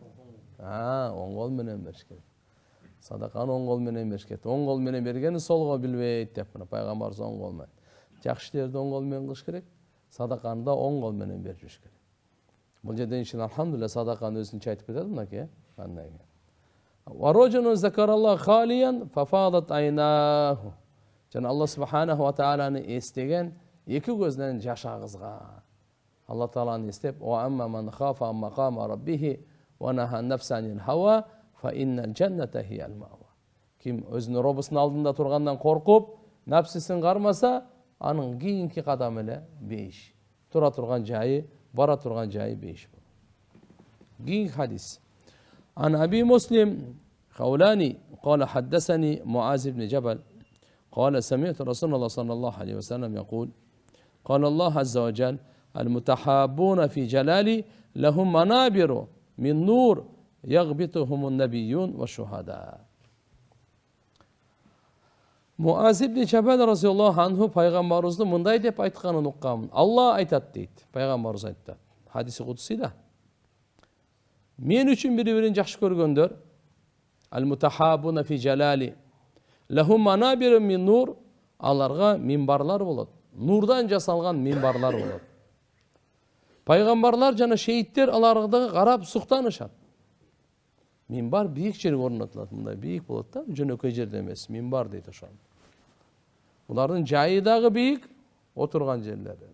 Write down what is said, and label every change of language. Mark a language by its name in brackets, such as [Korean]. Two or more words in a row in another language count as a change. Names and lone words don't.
[Kyrgyz] Оң кол менен бериш керек. Садаканы оң кол менен бериш керек. Оң кол менен бергени сол кол билбейт деп мына пайгамбарыбыз оң кол менен. Жакшы иштерди оң кол менен кылыш керек. Садаканы да оң кол менен бериш керек. Бул жерден ишин алхамдулилlah садаканы өзүнчө айтып кетет мынакей. Кандай. [Arabic] ورجل ذكر الله خاليا ففاضت عيناه. [Kyrgyz] Жана Алла [Arabic] سبحانه وتعالى [Kyrgyz] эстеген эки көзүнөн жаш агызган. Алла тааланы эстеп, [Arabic] "وأما من خاف مقام ربه ونهى النفس عن الهوى فإن الجنة هي المأوى." [Kyrgyz] Ким өзүнүн робусунун алдында тургандан коркуп, нафсисин кармаса, анын кийинки кадамы эле бейиш. Тура турган жайы, бара турган жайы бейиш болот. Кийинки хадис. [Arabic] عن أبي مسلم الخولاني قال حدثني معاذ بن جبل قال سمعت رسول الله صلى الله عليه وسلم يقول قال الله عز وجل المتحابون في جلالي لهم منابر من نور يغبطهم النبيون والشهداء. [Kyrgyz] Muaz ibn Jabal [Arabic] رضي الله عنه [Kyrgyz] пайгамбарыбызды мындай деп айтканын уккам. Алла айтат дейт. Пайгамбарыбыз айтты. Хадиси кудсида. Мен үчүн бири-бирин жакшы көргөндөр [Arabic] المتحابون في جلالي لهم منابر من نور, [Kyrgyz] аларга минбарлар болот. Нурдан жасалган минбарлар болот. Пайгамбарлар жана шейиттер аларга карап суктанышат. Минбар бийик жерге орнотулат. Мындай бийик болот да, жөнөкөй жерде эмес. Минбар дейт ошол. Булардын жайы дагы бийик, отурган жерлери.